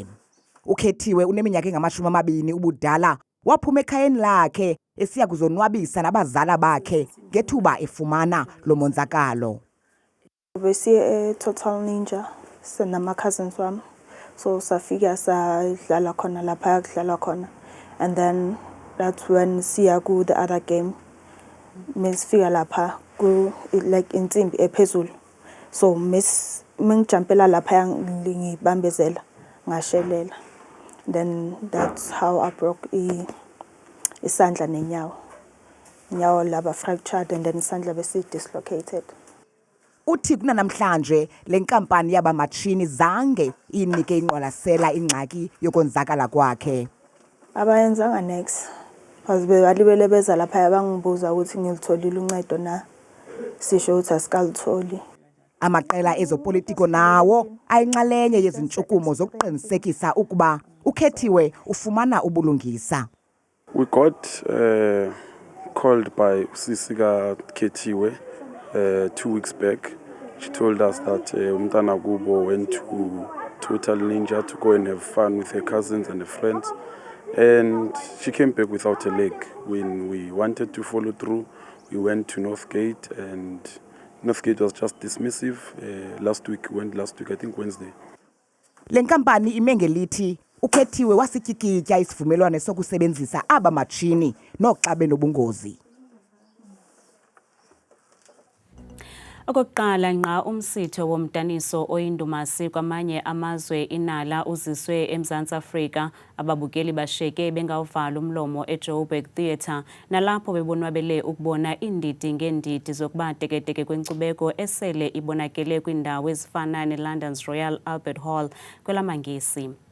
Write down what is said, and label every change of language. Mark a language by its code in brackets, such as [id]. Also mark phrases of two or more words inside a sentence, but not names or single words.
[xh] Ukhethiwe uneminyaka engama-20 ubudala waphuma ekhayeni lakhe esiya kuzonwabisa nabazala bakhe ngethuba efumana lo monzakalo. [zu] Besiye Total Ninja senama-cousins wami. So safika sadlala khona lapha kudlalwa khona, [en] and then that's when [zu] siya ku [en] the other game [zu] mesifika lapha ku like insimbi ephezulu, so mengijumpela lapha ngibambezela ngashelela, [en] then that's how I broke [zu] isandla nenyawo laba [en] fractured and then [zu] isandla bese [en] dislocated. [xh] Uthi kunanamhlanje le nkampani yabamatshini zange inike inqwalasela ingxaki yokonzakala kwakhe. [zu] Abayenzanga next. Balibele beza lapha bangibuza ukuthi ngilitholile uncedo na. Sisho ukuthi asikalitholi. [xh] Amaqela ezopolitiko nawo ayinxalenye yezintshukumo zokuqinisekisa ukuba ukhethiwe ufumana ubulungisa. [en] We got called by Usisika Kethiwe 2 weeks back. She told us that Umtana Gubo went to Total Ninja to go and have fun with her cousins and her friends, and she came back without a leg. When we wanted to follow through, we went to Northgate, and Northgate was just dismissive. Last week, I think Wednesday. [xh] Le nkampani imengelithi ukhethiwe wasityikitya isivumelwano sokusebenzisa aba matshini noxa benobungozi. Okokuqala nqa umsitho womdaniso oyindumasi kwamanye amazwe inala uziswe eMzantsi Afrika, ababukeli bashiyeke bengawuvala umlomo eJoburg Theatre nalapho bebonwabele ukubona iindidi ngeendidi zokuba teketeke kwenkcubeko esele ibonakele kwiindawo ezifana neLondon's Royal Albert Hall kwelamangesi.